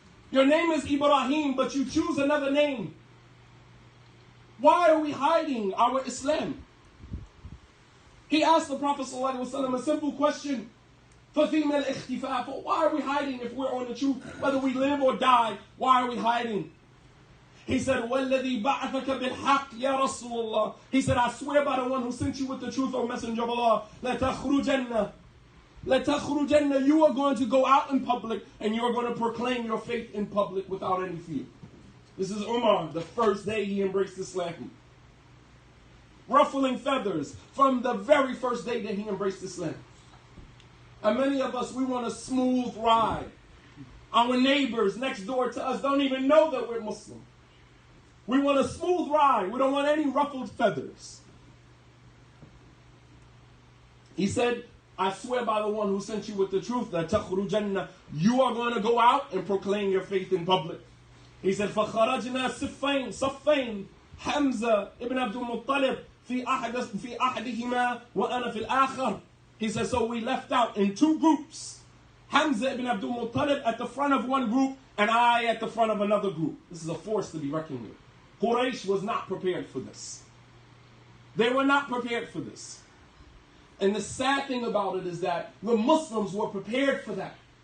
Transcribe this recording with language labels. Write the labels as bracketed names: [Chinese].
[English] Your name is Ibrahim, but you choose another name. Why are we hiding our Islam? He asked the Prophet ﷺ a simple question. [Arabic] فَفِيمَ الْإِخْتِفَاءِ. [English] Why are we hiding if we're on the truth? Whether we live or die, why are we hiding? He said, [Arabic] وَالَّذِي بَعَثَكَ بِالْحَقِّ يَا رَسُولَ اللَّهِ. [English] He said, I swear by the one who sent you with the truth, O Messenger of Allah, لَتَخْرُجَنَّ. [Arabic] لَتَخْرُجَنَّ. [English] You are going to go out in public and you are going to proclaim your faith in public without any fear. This is Umar, the first day he embraced Islam. Ruffling feathers from the very first day that he embraced Islam. And many of us, we want a smooth ride. Our neighbors next door to us don't even know that we're Muslim. We want a smooth ride. We don't want any ruffled feathers. He said, I swear by the one who sent you with the truth, that تَخْرُجَنَّ. You are going to go out and proclaim your faith in public. He said, [Arabic] فَخَرَجْنَا صَفَّيْن حَمْزَةَ ibn Abdul Muttalib في أحدهما وأنا في الآخر. [English] He said, so we left out in two groups. Hamza ibn Abdul Muttalib at the front of one group, and I at the front of another group. This is a force to be reckoned with. Quraysh was not prepared for this. They were not prepared for this. And the sad thing about it is that the Muslims were prepared for that.